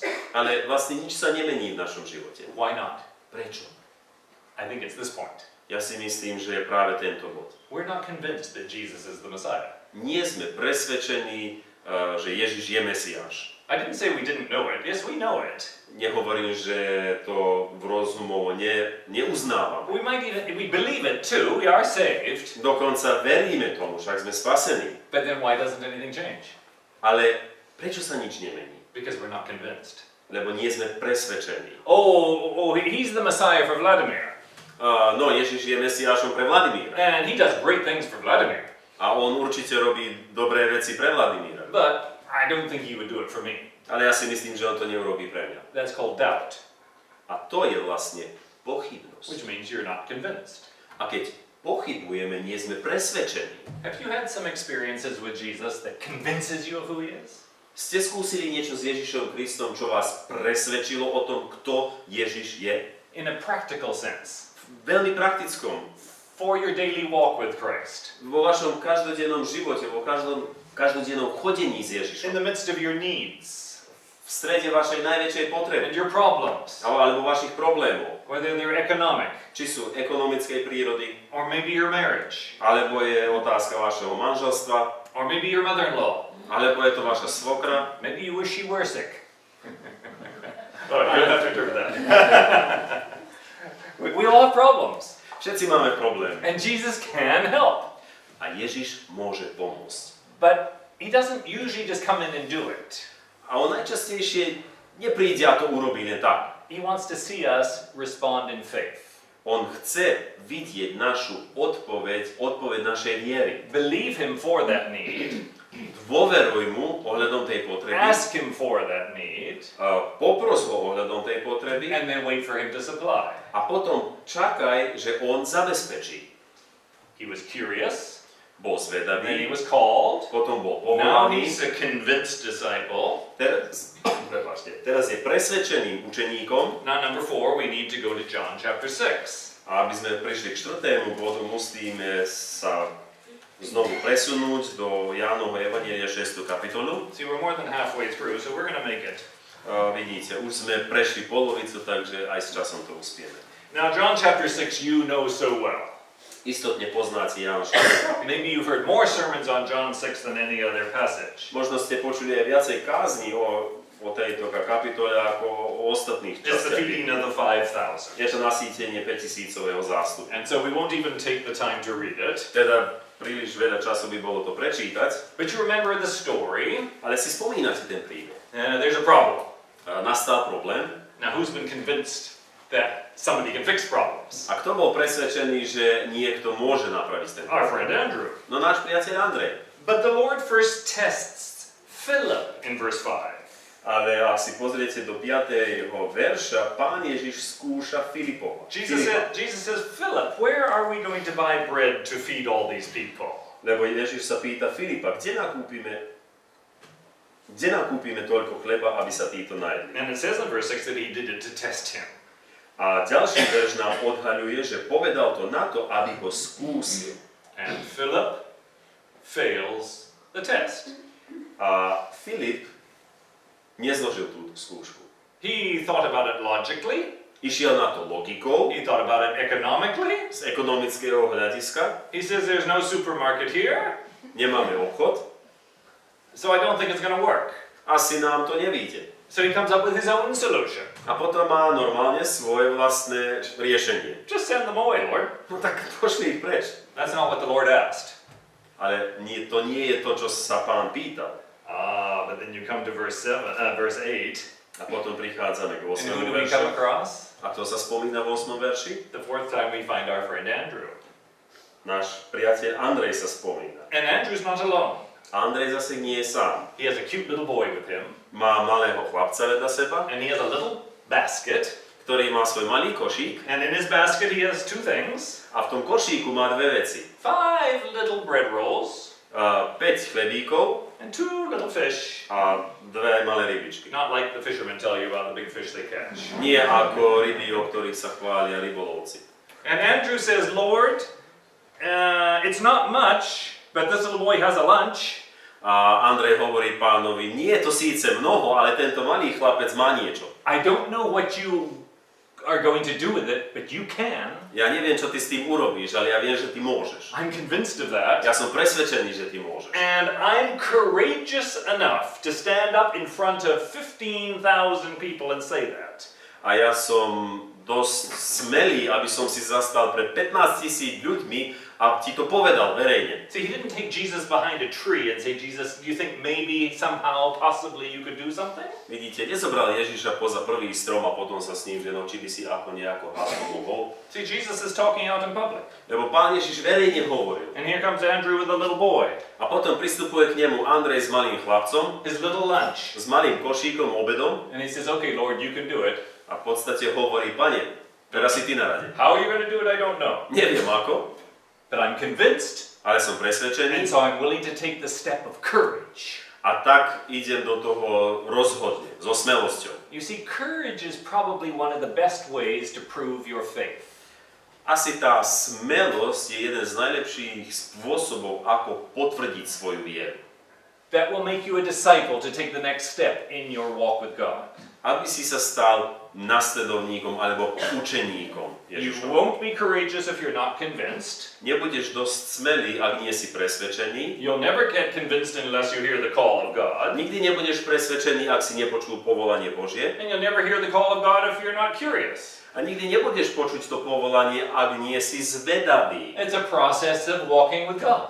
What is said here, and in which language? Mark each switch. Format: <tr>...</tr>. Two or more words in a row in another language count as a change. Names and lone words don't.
<sk>ale vlastne nič sa nemení v našom živote.</sk> <en>Why not?</en> <sk>Prečo?</sk> <en>I think it's this point.</en> <sk>Ja si myslím, že je práve tento bod.</sk> <en>We're not convinced that Jesus is the Messiah.</en> <sk>Nie sme presvedčení, že Ježiš je Mesiáš.</sk> <en>I didn't say we didn't know it. Yes, we know it.</en> <sk>Nehovorím, že to v rozumovo neuznávame.</sk> <en>We believe it too. We are saved.</en> <sk>Dokonca veríme tomu, však sme spasení.</sk> <en>But then why doesn't anything change?</en> <sk>Ale prečo sa nič nemení?</sk> <en>Because we're not convinced.</en> <sk>Lebo nie sme presvedčení.</sk> <en>He's the Messiah for Vladimir. No,</en> <sk>Ježiš je Mesiášom pre Vladimíra.</sk> <en>And he does great things for Vladimir.</en> <sk>A on určite robí dobré veci pre Vladimíra.</sk> <en>But I don't think he would do it for me.</en> <sk>Ale ja si myslím, že on to neurobí pre mňa.</sk> <en>That's called doubt,</en> <sk>A to je vlastne pochybnosť.</sk> <en>which means you're not convinced.</en> <sk>A keď pochybujeme, nie sme presvedčení.</sk> <en>Have you had some experiences with Jesus that convinces you of who he is?</en> <sk>Ste skúsili niečo s Ježišom Kristom, čo vás presvedčilo o tom, kto Ježiš je?</sk> <en>In a practical sense,</en> <sk>Veľmi praktickom.</sk> <en>for your daily walk with Christ,</en> <sk>Vo vašom každodennom živote, vo každodennom chodení s</sk> <en>in</en> <sk>Ježišom.</sk> <en>the midst of your needs</en> <sk>V strede vašej najväčšej potreby.</sk> <en>and your problems,</en> <sk>Alebo vašich problémov.</sk> <en>whether they're economic,</en> <sk>Či sú ekonomickej prírody,</sk> <en>or maybe your marriage,</en> <sk>alebo je otázka vašeho manželstva,</sk> <en>or maybe your mother-in-law,</en> <sk>alebo je to vaša svokra.</sk> <en>maybe you wish she were sick. Oh, you don't have to interpret that. We all have problems,</en> <sk>Všetci máme problém.</sk> <en>and Jesus can help.</en> <sk>A Ježiš môže pomôcť.</sk> <en>But he doesn't usually just come in and do it.</en> <sk>A on najčastejšie nepríde a to urobí len tak.</sk> <en>He wants to see us respond in faith.</en> <sk>On chce vidieť našu odpoveď našej viery.</sk> <en>Believe him for that need.</en> <sk>Dôveruj mu ohľadom tej potreby.</sk> <en>Ask him for that need.</en> <sk>Popros ho ohľadom tej potreby.</sk> <en>And then wait for him to supply.</en> <sk>A potom čakaj, že on zabezpečí.</sk> <en>He was curious.</en> <sk>Bol</sk> <en>Then he</en> <sk>zvedavý,</sk> <en>was called.</en> <sk>potom bol</sk> <en>Now</en> <sk>povolaný.</sk> <en>he's a convinced disciple.</en> <sk>Teraz je presvedčeným učeníkom.</sk> <en>Now, number 4, we need to go to John chapter 6.</en> <sk>A aby sme prišli k 4. bodu, musíme sa znovu presunúť do Jánovho evanjelia 6. kapitolu.</sk> <en>See, we're more than halfway through, so we're going to make it.</en> <sk>Vidíte, už sme prešli polovicu, takže aj s časom to uspieme.</sk> <en>Now, John chapter 6, you know so well.</en> <sk>Istotne poznáte Ján 6.</sk> <en>Maybe you've heard more sermons on John 6 than any other passage.</en> <sk>Možno ste počuli aj viacej kázni o tejto kapitole ako o ostatných</sk> <en>It's the feeding</en> <sk>častiach.</sk> <en>of the 5,000.</en> <sk>Je to nasýtenie 5000-ového zástupu.</sk> <en>And so we won't even take the time to read it.</en> <sk>Teda príliš veľa času by bolo to prečítať,</sk> <en>But you remember the story.</en> <sk>ale si spomínate ten príbeh.</sk> <en>There's a problem.</en> <sk>Nastal problém.</sk> <en>Now, who's been convinced that somebody can fix problems?</en> <sk>A kto bol presvedčený, že niekto môže napraviť ten</sk> <en>Our</en> <sk>problém?</sk> <en>friend Andrew.</en> <sk>No náš priateľ Andrej.</sk> <en>But the Lord first tests Philip in verse 5.</en> <sk>Ale ak si pozriete do 5. verša, Pán Ježiš skúša Filipa.</sk> <en>Jesus says, Philip, where are we going to buy bread to feed all these people?</en> <sk>Lebo Ježiš sa pýta Filipa, kde nakúpime toľko chleba, aby sa títo najedli.</sk> <en>And it says in verse 6 that he did it to test him.</en> <sk>A ďalší verš nám odhaľuje, že povedal to na to, aby ho skúsil.</sk> <en>And Philip fails the test.</en> <sk>A Filip nezložil túto skúšku.</sk> <en>He thought about it logically.</en> <sk>Išiel na to logikou,</sk> <en>He thought about it economically.</en> <sk>z ekonomického hľadiska.</sk> <en>He says there's no supermarket here,</en> <sk>Nemáme obchod,</sk> <en>so I don't think it's going to work.</en> <sk>asi nám to nevíde.</sk> <en>So he comes up with his own solution.</en> <sk>A potom má normálne svoje vlastné riešenie.</sk> <en>Just send them away, Lord.</en> <sk>No tak pošli ich preč.</sk> <en>That's not what the Lord asked.</en> <sk>Ale to nie je to, čo sa Pán pýtal.</sk> <en>But then you come to verse 8.</en> <sk>A potom prichádzame k 8.</sk> <en>And who do we come</en> <sk>veršu.</sk> <en>across?</en> <sk>A to sa spomína v 8. verši?</sk> <en>The 4th time we find our friend Andrew.</en> <sk>Náš priateľ Andrej sa spomína.</sk> <en>And Andrew's not alone.</en> <sk>Andrej zase nie je sám.</sk> <en>He has a cute little boy with him.</en> <sk>Má malého chlapca vedľa seba,</sk> <en>And he has a little basket.</en> <sk>ktorý má svoj malý košík.</sk> <en>And in his basket he has 2 things.</en> <sk>A v tom košíku má 2 veci.</sk> <en>5 little bread rolls.</en> <sk>5 chlebíkov</sk> <en>And 2 little fish.</en> <sk>a 2 malé rybičky.</sk> <en>Not like the fishermen tell you about the big fish they catch.</en> <sk>Nie ako ryby, o ktorých sa chvália rybolovci.</sk> <en>And Andrew says, Lord, it's not much, but this little boy has a lunch.</en> <sk>A Andrej hovorí Pánovi, nie je to síce mnoho, ale tento malý chlapec má niečo.</sk> <en>I don't know what you are going to do with it, but you can.</en> <sk>Ja neviem, čo ty s tým urobíš, ale ja viem, že ty môžeš.</sk> <en>I'm convinced of that.</en> <sk>Ja som presvedčený, že ty môžeš.</sk> <en>And I'm courageous enough to stand up in front of 15,000 people and say that.</en> <sk>A ja som dosť smelý, aby som si zastal pred 15 000 ľuďmi a ti to povedal verejne.</sk> <en>See, he didn't take Jesus behind a tree and say, Jesus, do you think maybe, somehow, possibly you could do something?</en> <sk>Vidíte, nezobral Ježiša poza prvý strom a potom sa s ním, že no, či by si ako nejako mohol.</sk> <en>See, Jesus is talking out in public.</en> <sk>Lebo Pán Ježiš verejne hovoril.</sk> <en>And here comes Andrew with a little boy.</en> <sk>A potom pristupuje k nemu Andrej s malým chlapcom,</sk> <en>His little lunch.</en> <sk>s malým košíkom, obedom</sk> <en>And he says, okay, Lord, you can do it.</en> <sk>a v podstate hovorí, Pane, teraz si ty na rade.</sk> <en>How are you going to do it, I don't know.</en> <sk>Neviem ako,</sk> <en>But I'm convinced.</en> <sk>ale som</sk> <en>And</en> <sk>presvedčený</sk> <en>so I'm willing to take the step of courage.</en> <sk>a tak idem do toho rozhodne, so smelosťou.</sk> <en>You see, courage is probably one of the best ways to prove your faith.</en> <sk>Asi tá smelosť je jeden z najlepších spôsobov, ako potvrdiť svoju vieru.</sk> <en>That will make you a disciple to take the next step in your walk with God.</en> <sk>Aby si sa stal nasledovníkom alebo učeníkom</sk> <en>You</en> <sk>Ježišom.</sk> <en>won't be courageous if you're not convinced.</en> <sk>Nebudeš dosť smelý, ak nie si presvedčený.</sk> <en>You'll never get convinced unless you hear the call of God.</en> <sk>Nikdy nebudeš presvedčený, ak si nepočul povolanie Božie.</sk> <en>And you'll never hear the call of God if you're not curious.</en> <sk>A nikdy nebudeš počuť to povolanie, ak nie si zvedavý.</sk> <en>It's a process of walking with God.</en>